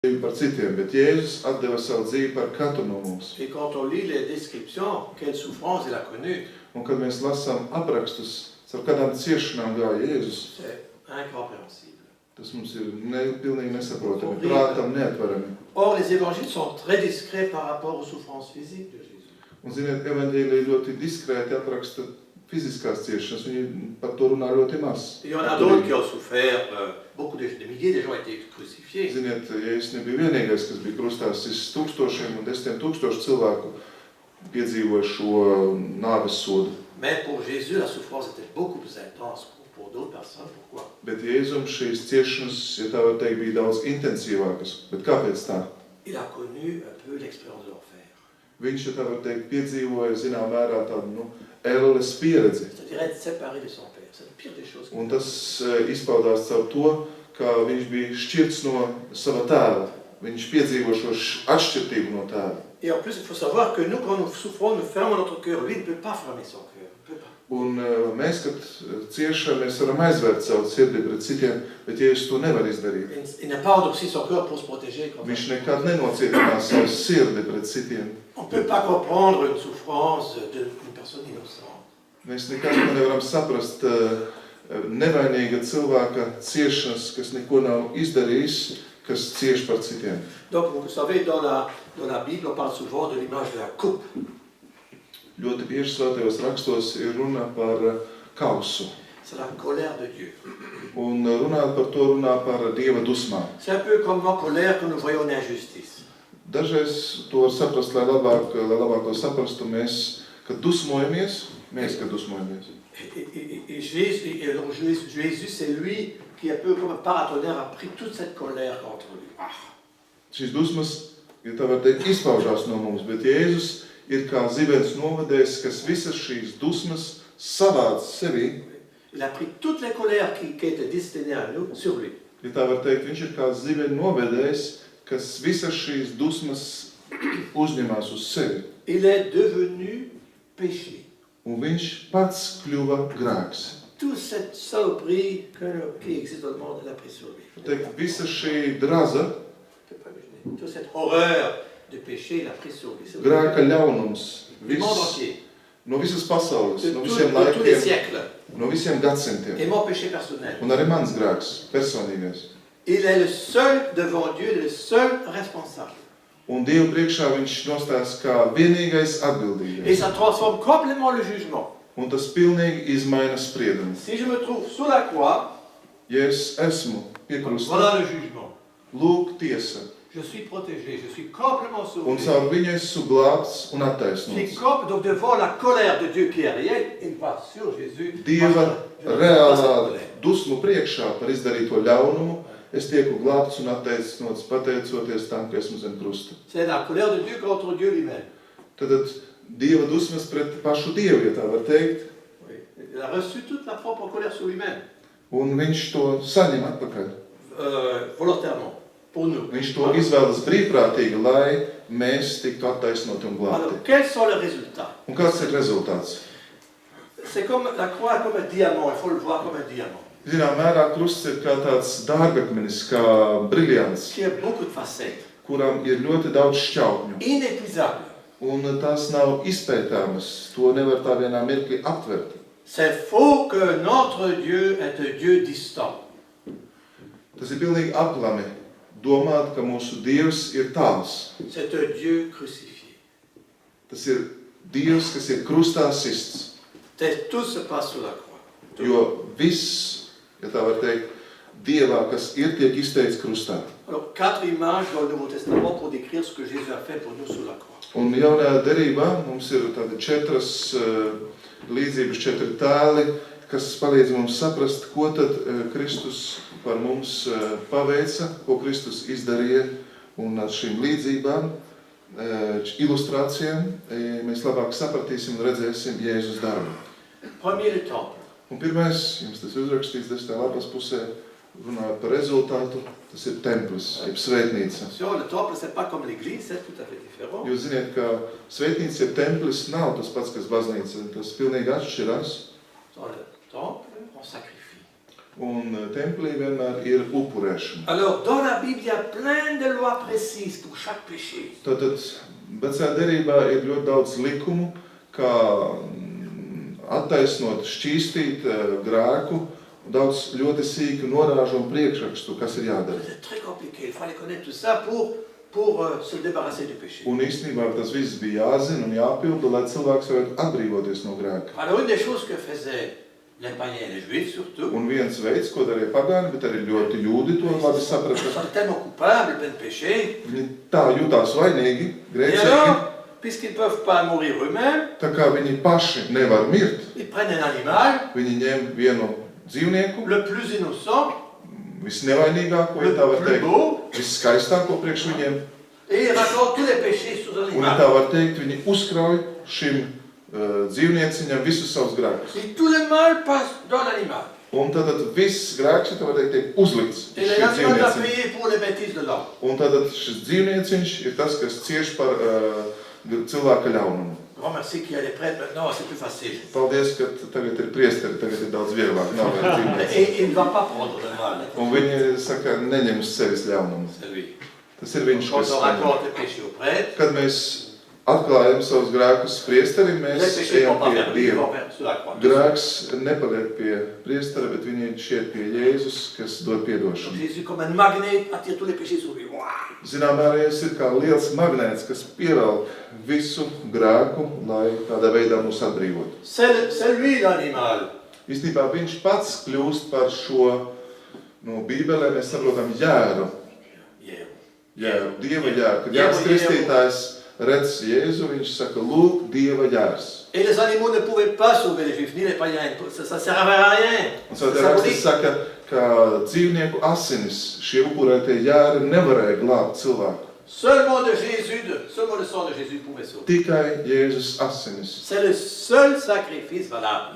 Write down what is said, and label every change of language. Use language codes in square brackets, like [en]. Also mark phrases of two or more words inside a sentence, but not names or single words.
[lv] par citiem, bet Jēzus atdeva savu dzīvi par katru no mums. [fr] Et quand on lit les descriptions, quelle souffrance il a connue, [lv] Un kad mēs lasām aprakstus, ar kādām ciešanām gāja Jēzus, [fr] c'est incompréhensible. [lv] tas mums ir pilnīgi nesaprotami, prātam neatverami. [fr] Or, les évangiles sont très discrets par rapport aux souffrances physiques de Jésus. [lv] Un, ziniet, evaņģēlija ļoti diskrēti apraksta fiziskās ciešanas, viņi par to runā ļoti maz. [fr] Il y en a d'autres qui ont souffert, beaucoup de milliers de gens ont été crucifiés. [lv] Ziniet, Jēzus nebija vienīgais, kas bija krustā, sists tūkstošiem un 10,000 cilvēku piedzīvoja šo nāves sodu. [fr] Mais pour Jésus, la souffrance était beaucoup plus intense pour d'autres personnes. Pourquoi? [lv] Bet Jēzum šīs ciešanas, ja tā var teikt, bija daudz intensīvākas. Bet kāpēc tā? [fr] Il a connu un peu l'expérience de l'enfer. [lv] Viņš, ja tā var teikt, piedzīvoja, zinām mērā tādu, ēles pieredzi. [fr] C'est-à-dire être séparé de son père. C'est la pire des choses. [lv] Un tas izpaudās caur to, kā viņš bija šķirts no sava tēva. Viņš piedzīvo šo atšķirtību no tēva. [fr] Et en plus, il faut savoir que nous, quand nous souffrons, nous fermons notre cœur. Lui, il ne peut pas fermer son cœur. Il ne peut pas. [lv] Un mēs, kad ciešam, mēs varam aizvērt savu sirdi pret citiem, bet Jēzus to nevar izdarīt. [fr] Il n'a pas endurci son cœur pour se protéger. [lv] Viņš nekad nenocietinās savu sirdi pret citiem. [fr] On ne peut pas comprendre une souffrance d'une personne innocente. [lv] Mēs nekad nevaram saprast nevainīga cilvēka ciešanas, kas neko nav izdarījis, kas cieš par citiem. [fr] Donc, vous savez, dans la Bible, on parle souvent de l'image de la coupe. [lv] Ļoti bieži svētajos rakstos ir runa par kausu. [fr] C'est la colère de Dieu. [lv] Un runāt par to runā par Dieva dusmām. [fr] C'est un peu comme en colère que nous voyons une injustice. [lv] Dažreiz to var saprast, lai labāk to saprastu mēs, kad dusmojamies. [fr] Et Jésus, c'est lui qui, un peu comme un paratonnerre, a pris toute cette colère contre lui. [lv] Šīs dusmas, ja tā var teikt, izpaužās no mums, bet Jēzus ir kā zibens novadējs, kas visas šīs dusmas savāc sevī. [fr] Il a pris toutes les colères qui étaient destinées à nous sur lui. [lv] Ja tā var teikt, viņš ir kā zibens novadējs, kas visas šīs dusmas uzņemās uz sevi. [fr] Il est devenu péché. [lv] Un viņš pats kļuva grēks. [fr] Toute cette saloperie qui existe dans le monde, il a pris sur lui. [lv] Teikt, visa šī draza, [fr] toute cette horreur de péché, il a pris sur lui. [lv] grēka ļaunums, [fr] Le monde entier. [lv] No visas pasaules, [fr] De [lv] no [fr] tous [lv] visiem [fr] les [lv] laikiem, [fr] siècles. [lv] no visiem gadsimtiem. [fr] Et mon péché personnel. [lv] Un arī mans grēks, personīgais. [fr] Il est le seul devant Dieu, le seul responsable. [lv] Un Dievu priekšā viņš nostājas kā vienīgais [fr] Et [lv] atbildīgais. [fr] ça transforme complètement le jugement. [lv] Un tas pilnīgi izmaina spriedumu. [fr] Si je me trouve sous la croix, [lv] Ja es esmu pie krusta, [fr] voilà le jugement. [lv] lūk tiesa. [fr] Je suis protégé, je suis complètement [lv] Un [fr] sauvé. [lv] caur viņu esmu glābts un [fr] Je [lv] attaisnots. [fr] suis donc devant la colère de Dieu qui est réelle, il va sur Jésus. [lv] Dieva [fr] Je ne [lv] reālā [fr] pas cette colère. [lv] dusmu priekšā par izdarīto ļaunumu, es tieku glābts un attaisnots pateicoties tam, ka esmu zem krusta. [fr] C'est la colère de Dieu contre Dieu lui-même. [lv] Tad Dieva dusmas pret pašu Dievu, ja tā var teikt, [fr] Oui. Il a reçu toute la propre colère sur lui-même, [lv] un viņš to saņem atpakaļ. [fr] volontairement, pour nous. [lv] Viņš to izvēlas brīvprātīgi, lai mēs tiktu attaisnoti un glābti. [fr] Alors, quels sont les résultats? [lv] Un kāds ir rezultāts? [fr] C'est comme la croix est comme un diamant, il faut le voir comme un diamant, [lv] Zinām, mērā krusts ir kā tāds dārgakmenis, kā briljants, [fr] qui a beaucoup de facettes, [lv] kuram ir ļoti daudz šķautņu. [fr] inépuisable. [lv] Un tās nav izpētāmas, to nevar tā vienā mirklī aptvert. [fr] C'est faux que notre Dieu est un Dieu distant. [lv] Tas ir pilnīgi aplami domāt, ka mūsu Dievs ir tāls. [fr] C'est un Dieu crucifié. [lv] Tas ir Dievs, kas ir krustā sists. [fr] Tout se passe sur la croix. Tout. [lv] Jo viss, ja tā var teikt, Dievā, kas ir, tiek izteikts krustā. [fr] Alors, 4 images dans le Nouveau Testament pour décrire ce que Jésus a fait pour nous sur la croix. [lv] Un jaunajā derībā mums ir tādi 4 līdzības, 4 tēli, kas palīdz mums saprast, ko tad Kristus par mums paveica, ko Kristus izdarīja, un ar šīm līdzībām, ilustrācijām, mēs labāk sapratīsim un redzēsim Jēzus darbu. [fr] Premier, le temple. [lv] Un pirmais, jums tas uzrakstīts 10. lapas pusē, runājot par rezultātu, tas ir templis, jeb svētnīca. [fr] Attention, le temple, c'est pas comme l'église, c'est tout à fait différent. [lv] Jūs ziniet, ka svētnīca, jeb templis nav tas pats, kas baznīca, tas pilnīgi atšķirās. [fr] Dans le temple, on sacrifie. [lv] un templī vienmēr ir upurēšana. [fr] Alors, dans la Bible, il y a plein de lois précises pour chaque péché. [lv] Tātad vecajā derībā ir ļoti daudz likumu, kā attaisnot, šķīstīt grēku, daudz ļoti sīku norāžu un priekšrakstu, kas ir jādara. [fr] C'est très compliqué, il fallait connaître tout ça pour se débarrasser du péché. [lv] Un īstenībā tas viss bija jāzina un jāpilda, lai cilvēks varētu atbrīvoties no grēka. [fr] Alors, une des choses que faisaient les païens et les juifs surtout, [lv] Un viens veids, ko darīja pagāni, bet arī ļoti jūdi to labi [fr] ils [lv] saprata. [fr] sont tellement coupables, pleins de péché. [lv] Viņi tā jutās vainīgi, [fr] Et [lv] grēcīgi, [fr] alors, puisqu'ils ne peuvent pas mourir eux-mêmes, [lv] tā kā viņi paši nevar mirt, [fr] ils prennent un animal, [lv] viņi ņem vienu dzīvnieku, [fr] le plus innocent, [lv] visnevainīgāko, ja tā [fr] le [lv] var [fr] plus [lv] teikt, [fr] beau, [lv] viskaistāko priekš viņiem, [fr] et ils racontent tous les péchés sur [lv] un, ja tā [fr] l'animal. [lv] var teikt, viņi uzkrauj šim dzīvnieciņam visus savus grēkus. [fr] Et tout le mal passe dans l'animal. [lv] Un tad viss grēks, ja tā var teikt, tiek uzlikts [fr] Et [lv] uz šī [fr] l'animal doit [lv] dzīvnieciņa. [fr] payer pour les bêtises de l'homme. [lv] Un tad šis dzīvnieciņš ir tas, kas cieš par cilvēka ļaunumu. [fr] Grand merci qu'il y a des prêtres maintenant, c'est plus facile. [lv] Paldies, ka tagad ir priesteri, tagad ir daudz vieglāk, nav vairs dzīvnieci. [fr] Et il ne va pas prendre le mal. [lv] Un viņi saka, neņem uz sevis ļaunumu. [fr] C'est lui. [lv] Tas ir viņš, [fr] Quand [lv] kas [fr] on [lv] neņem. [fr] raconte les péchés au prêtre, [lv] Kad mēs atklājam savus grēkus priesterim, [fr] les [lv] mēs [fr] péchés ne [lv] ejam [fr] vont pas [lv] pie [fr] vers lui, ils [lv] Dieva. [fr] vont vers sur la croix. [lv] Grēks nepaliek pie priestera, bet viņi šķiet pie Jēzus, kas dod [fr] Donc [lv] piedošanu. [fr] Jésus, comme un magnet, attire tous les péchés sur lui. Ouah. [lv] Zinām, arī ir kā liels magnēts, kas pievelk visu grēku, lai tādā veidā mūs atbrīvotu. [fr] C'est lui l'animal. [lv] Īstenībā viņš pats kļūst par šo, no Bībelē mēs saprotam jēru, Yeah. Dieva jēru. Kad Jānis Kristītājs redz Jēzu, viņš saka, lūk, Dieva jērs. [fr] Et les animaux ne pouvaient pas sauver les juifs, ni les païens. Ça ne servait à rien. [lv] Un [fr] C'est [lv] svētā rakstis [fr] symbolique. [lv] saka, ka dzīvnieku asinis, šie upurētie jēri nevarēja glābt cilvēku. [fr] Seulement le sang de Jésus pouvait sauver. [lv] Tikai Jēzus asinis. [fr] C'est le seul sacrifice valable.